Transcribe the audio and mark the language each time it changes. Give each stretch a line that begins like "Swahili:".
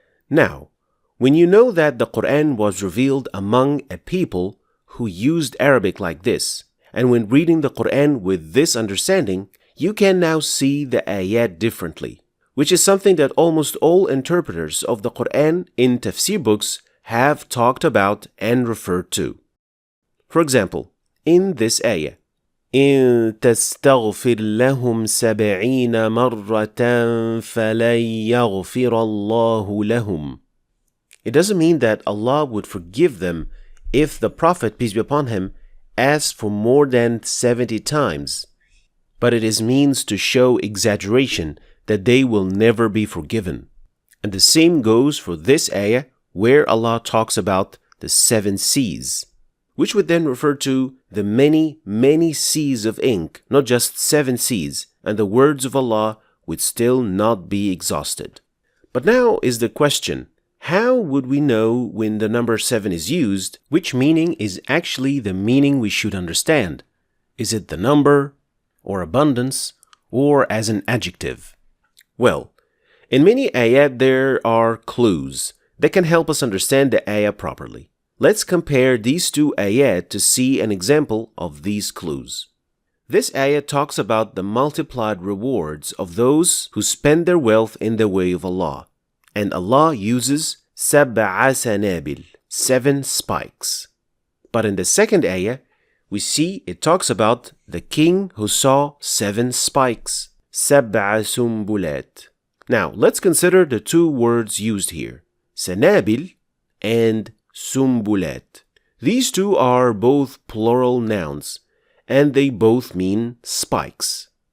English: Now, when you know that the Quran was revealed among a people who used Arabic like this, and when reading the Quran with this understanding, you can now see the ayat differently, which is something that almost all interpreters of the Quran in Tafsir books have talked about and referred to. For example, in this ayah,
Arabic: إِن تَسْتَغْفِرْ لَهُمْ 70 مَرَّةً فَلَن يَغْفِرَ اللَّهُ لَهُمْ.
English: It doesn't mean that Allah would forgive them if the Prophet, peace be upon him, asks for more than 70 times. But it is means to show exaggeration that they will never be forgiven. And the same goes for this ayah where Allah talks about the 7 seas, which would then refer to the many, many seas of ink, not just 7 seas, and the words of Allah would still not be exhausted. But now is the question, how would we know when the number 7 is used, which meaning is actually the meaning we should understand? Is it the number, or abundance, or as an adjective? Well, in many ayat there are clues that can help us understand the ayah properly. Let's compare these two ayat to see an example of these clues. This ayah talks about the multiplied rewards of those who spend their wealth in the way of Allah, and Allah uses
Arabic: سبع سنابل,
English: 7 spikes. But in the second ayah, we see it talks about the king who saw 7 spikes.
Arabic: سبع سنبلات.
English: Now, let's consider the two words used here, سنابل and سنبلات. These two are both plural nouns, and they both mean spikes.